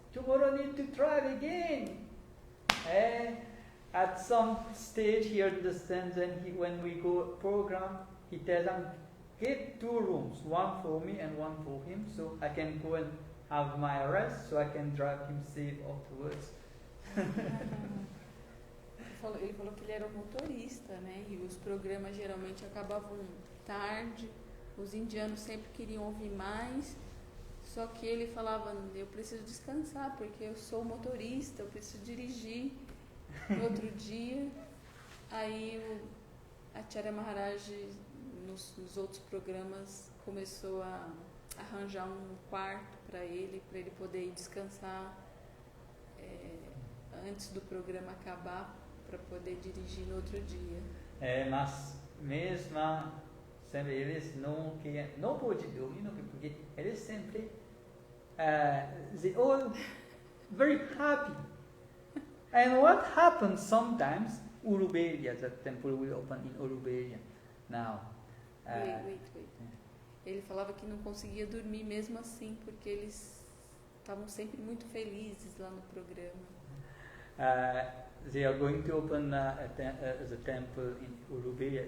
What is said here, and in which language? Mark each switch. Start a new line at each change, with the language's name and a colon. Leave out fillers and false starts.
English: Tomorrow I need to try again. At some stage he understands, and when we go program, he tells them, get 2 rooms, one for me and one for him, so I can go and have my rest, so I can drive him safe afterwards.
Portuguese: Ele falou que ele era um motorista, né? E os programas geralmente acabavam tarde. Os indianos sempre queriam ouvir mais. Só que ele falava, eu preciso descansar, porque eu sou motorista, eu preciso dirigir. No outro dia, aí a Acharya Maharaj, nos outros programas, começou a arranjar um quarto para ele poder ir descansar antes do programa acabar, para poder dirigir no outro dia. Mas mesmo sempre eles não podem dormir, porque eles sempre
English: they all very happy. And what happens sometimes, Uruberia, the temple will open in Uruberia now. Wait.
Portuguese: Ele falava que não conseguia dormir mesmo assim, porque eles estavam sempre muito felizes lá no programa.
English: They are going to open the temple in Uruberia.